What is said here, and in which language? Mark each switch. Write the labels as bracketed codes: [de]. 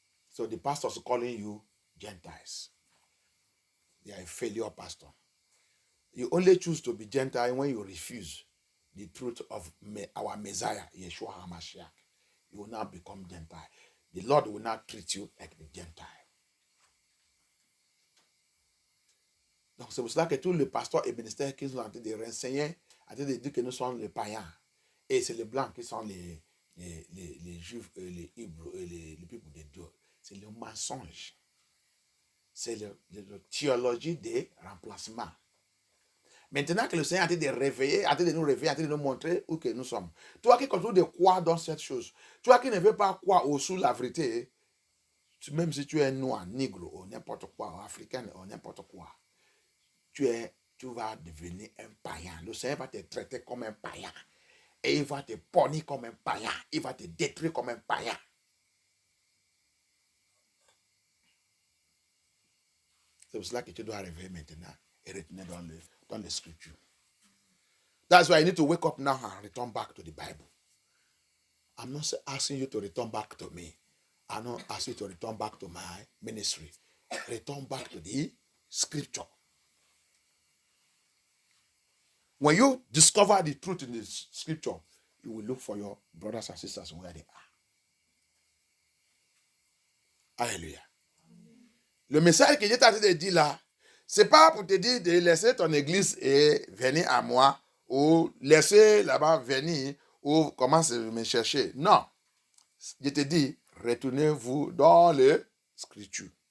[en] So the pastors are calling you Gentiles. They are a failure pastor. You only choose to be Gentile when you refuse the truth of our Messiah, Yeshua HaMashiach. You will now become Gentile. The Lord will not treat you like the Gentile. [fr] Donc c'est pour cela que tous les pasteurs et ministères qui sont en train de renseigner, en train de dire que nous sommes les païens. Et c'est les blancs qui sont les juifs, les hébreux, les peuples de Dieu. C'est le mensonge. C'est la théologie des remplacements. Maintenant que le Seigneur a été de réveiller, a été de nous réveiller, a été de nous montrer où que nous sommes. Toi qui continues de croire dans cette chose, toi qui ne veux pas croire au sous la vérité, même si tu es noir, nègre, ou n'importe quoi, ou africain, ou n'importe quoi, tu vas devenir un païen. Le Seigneur va te traiter comme un païen. Et il va te punir comme un païen. Il va te détruire comme un païen. C'est pour cela que tu dois arriver maintenant et retourner dans les Scriptures. [en] That's why you need to wake up now and return back to the Bible. I'm not asking you to return back to me. I'm not asking you to return back to my ministry. Return back to the Scripture. When you discover the truth in the Scripture, you will look for your brothers and sisters where they are. [fr] Alléluia. Le message que j'ai tenté de dire là, c'est pas pour te dire de laisser ton église et venir à moi, ou laisser là-bas venir, ou commencer à me chercher. Non. Je te dis, retournez-vous dans les Scriptures.